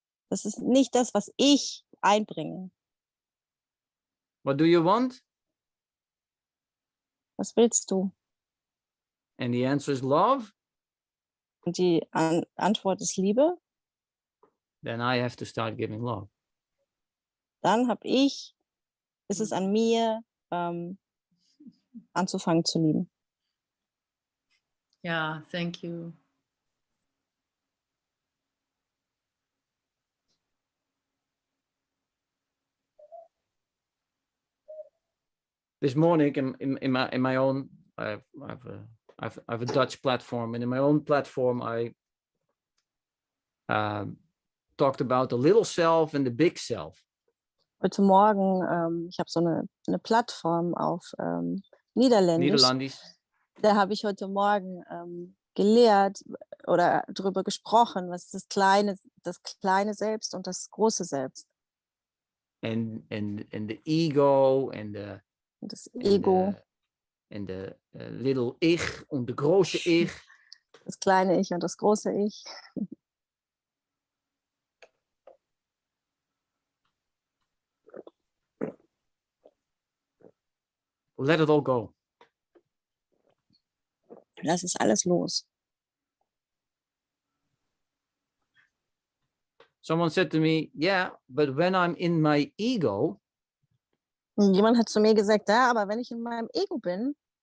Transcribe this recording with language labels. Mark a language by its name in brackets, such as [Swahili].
[German] das ist nicht das, was ich einbringe. [English] What do you want? [German] Was willst du? [English] And the answer is love. [German] Und die Antwort ist Liebe. [English] Then I have to start giving love. [German] Dann ist es an mir, anzufangen zu lieben. [English] Ja, thank you. This morning in my own, I have a Dutch platform, and in my own platform I talked about the little self and the big self. [German] Heute Morgen, ich habe so eine Plattform auf Niederländisch. Nederlandisch. Da habe ich heute Morgen gelehrt oder darüber gesprochen, was das kleine Selbst und das große Selbst. [English] And the ego and the [German] Und das Ego, [English] and the little [German] ich [English] und the [German] große ich. das kleine Ich und das große Ich. [English] Let it all go. [German] Lass es alles los. [English] Someone said to me, yeah, but when I'm in my ego, [German] Und jemand hat zu mir gesagt, ja, aber wenn ich in meinem Ego bin,